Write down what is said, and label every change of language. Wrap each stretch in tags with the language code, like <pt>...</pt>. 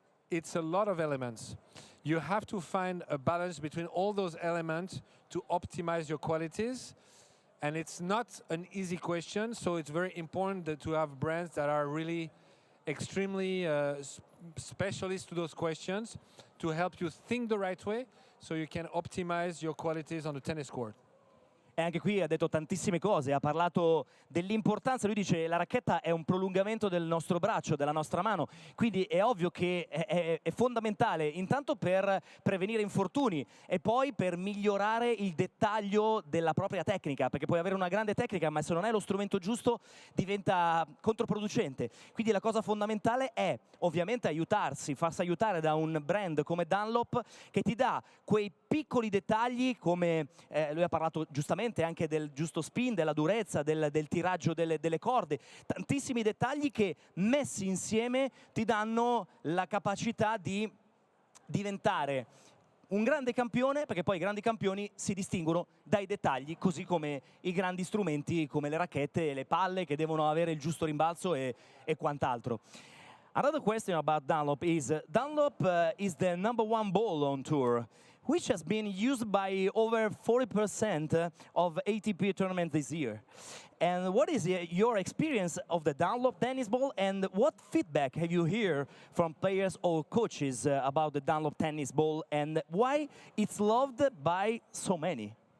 <en>It's a lot of elements. You have to find a balance between all those elements to optimize your qualities. And it's not an easy question, so it's very important to have brands that are really extremely specialists to those questions to help you think the right way so you can optimize your qualities on the tennis court.</en> <it>E anche qui ha detto tantissime cose, ha parlato dell'importanza, lui dice la racchetta è un prolungamento del nostro braccio, della nostra mano, quindi è ovvio che è fondamentale intanto per prevenire infortuni e poi per migliorare il dettaglio della propria tecnica, perché puoi avere una grande tecnica ma se non è lo strumento giusto diventa controproducente. Quindi la cosa fondamentale è ovviamente aiutarsi, farsi aiutare da un brand come Dunlop che ti dà quei piccoli dettagli, come lui ha parlato giustamente anche del giusto spin, della durezza, del tiraggio delle corde, tantissimi dettagli che messi insieme ti danno la capacità di diventare un grande campione, perché poi i grandi campioni si distinguono dai dettagli, così come i grandi strumenti come le racchette e le palle che devono avere il giusto rimbalzo e quant'altro.</it> <en>Another question about Dunlop is the #1 ball on tour. which has been used by over 40% of ATP tournaments this year. And what is your experience of the Dunlop tennis ball, and what feedback have you heard from players or coaches about the Dunlop tennis ball, and why it's loved by so many?</en>